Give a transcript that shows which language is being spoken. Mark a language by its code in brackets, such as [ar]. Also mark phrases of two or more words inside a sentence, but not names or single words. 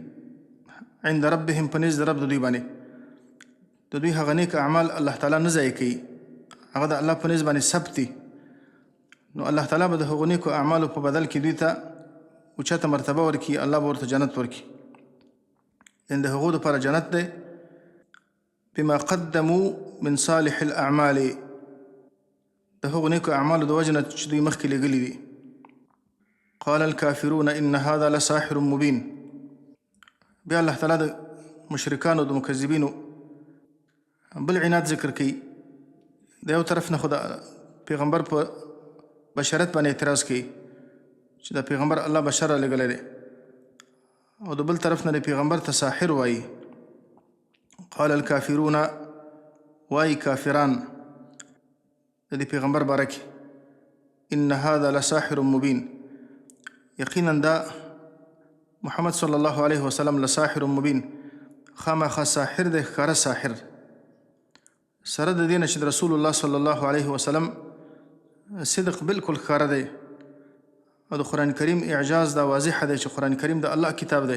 [ar] عند ربهم، [ps] په نزد رب د دوی باندې. د دوی هغه نیک اعمال الله تعالی نه ضایع کوي، هغه د الله په نزد باندې ثبت دي. نو الله تعالی به د هغو نیکو اعمالو په بدل کې دوی ته اوچته مرتبه ورکړي، الله به ورته جنت ورکړي. یعنې د هغو دپاره جنت دی. [ar] بما قدموا من صالح الاعمال، [ps] د هغو نیکو اعمالو د وجه نه چې دوی مخکې لېږلي دي. [ar] قال الكافرون ان هذا لساحر مبين، [ps] بیا الله تعالی د مشرکانو د مکذبینو بل عناد ذکر کوي. د یو طرف نه خو د پیغمبر په بشرت باندې اعتراض کوي چې د پیغمبر الله بشر لګلی دی، او د بل طرف نه د پیغمبر ته ساحر وایي. [ar] قال الكافرون، [ps] وایي کافران د دې پیغمبر باره کې، [ar] ان هذا لساحر مبين، [ps] یقینا دا محمد [ar] صلی الله علیه وسلم لساحر مبین، [ps] خامخا ساحر دی، ښکاره ساحر. سره د دې نه چې رسول الله [ar] صلی الله علیه وسلم [ps] صدق بالکل ښکاره دی، او د قرآن کریم اعجاز دا واضح دی چې قرآن کریم د الله کتاب دی.